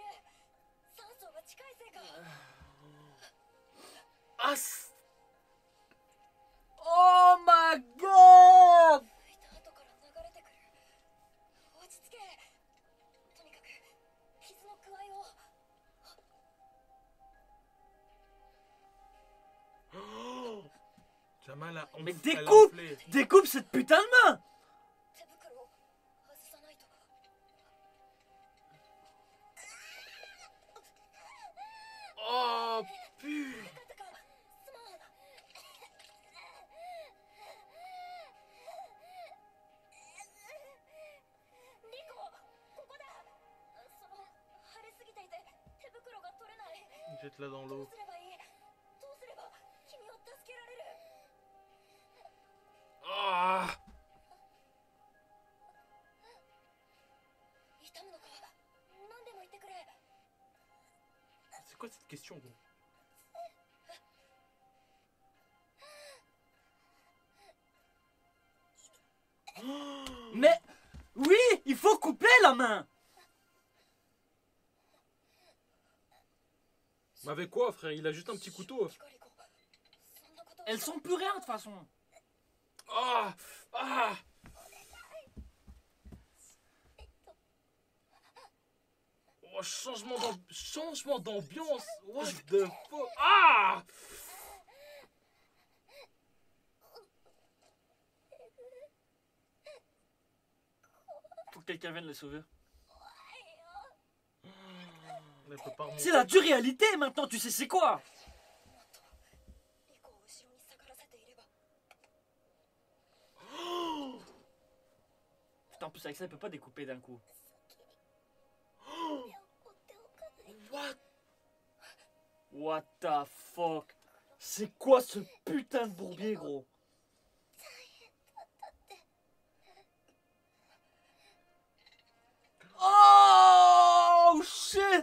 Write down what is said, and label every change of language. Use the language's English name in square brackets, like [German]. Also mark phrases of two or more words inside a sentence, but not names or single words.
[Japanese] 酸素が近いせいか。 Ah [English] Oh my god! [Japanese] 吹いた後から流れてくる。落ち着け。とにかく傷の具合を。 [French] Jamal a Mais elle a découpe! enflé. Découpe cette putain de main! [Japanese] 手袋を外さないと。 [French] Oh putain [Japanese] だったかすまん。リコここだ。腫れすぎていて手袋が取れない。 [French] Jette-la dans [Japanese] どう [French] l'eau. [Japanese] すればいい。どうすれば君を助けられる。 Ah 痛むのか何でも言ってくれ。 [French] C'est quoi cette question gros? Mais oui, il faut couper la main. Mais avec quoi, frère? Il a juste un petit couteau. [Japanese] リコリコそんなことを [French] Elles sont plus rien de toute façon. Ah Ah Oh, changement d'ambiance. [English] What the fuck? Ah [French] Faut que quelqu'un vienne les sauver. Elle peut pas remonter. C'est la dure réalité maintenant, tu sais c'est quoi? [Japanese] もっとリコを後ろに下がらせていれば。 [French] Putain, en plus avec ça, il peut pas découper d'un coup. [Japanese] 先に目を追っておかないと。 [English] What What the fuck? [French] C'est quoi ce putain de bourbier, gros? [English] Oh shit!